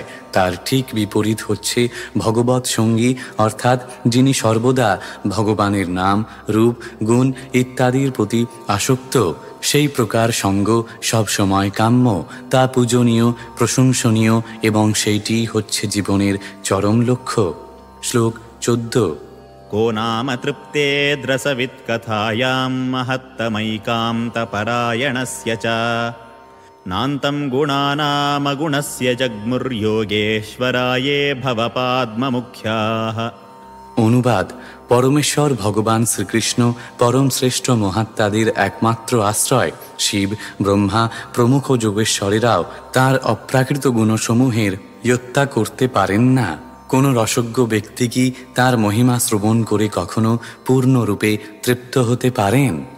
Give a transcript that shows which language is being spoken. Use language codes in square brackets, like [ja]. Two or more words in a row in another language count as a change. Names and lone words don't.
[bn] তার ঠিক বিপরীত হচ্ছে ভগবৎ সঙ্গী, অর্থাৎ যিনি সর্বদা ভগবানের নাম, রূপ, গুণ ইত্যাদির প্রতি আসক্ত। সেই প্রকার সঙ্গ সবসময় কাম্য, তা পূজনীয়, প্রশংসনীয় এবং সেইটি হচ্ছে জীবনের চরম লক্ষ্য। শ্লোক 14। [sa] को नाम तृप्तेद्रसवित्कथायां महत्तमैकान्तपरायणस्य च नान्तं गुणानामगुणस्य जग्मुर्योगेश्वराये भवपाद्ममुख्याः। [bn] অনুবাদ: পরমেশ্বর ভগবান শ্রীকৃষ্ণ পরম শ্রেষ্ঠ মহাত্মাদের একমাত্র আশ্রয়। শিব, ব্রহ্মা প্রমুখ যোগেশ্বরেরাও তাঁর অপ্রাকৃত গুণসমূহের ইয়ত্তা করতে পারেন না। কোনো রসজ্ঞ ব্যক্তি কি তাঁর মহিমা শ্রবণ করে কখনো পূর্ণরূপে তৃপ্ত হতে পারেন?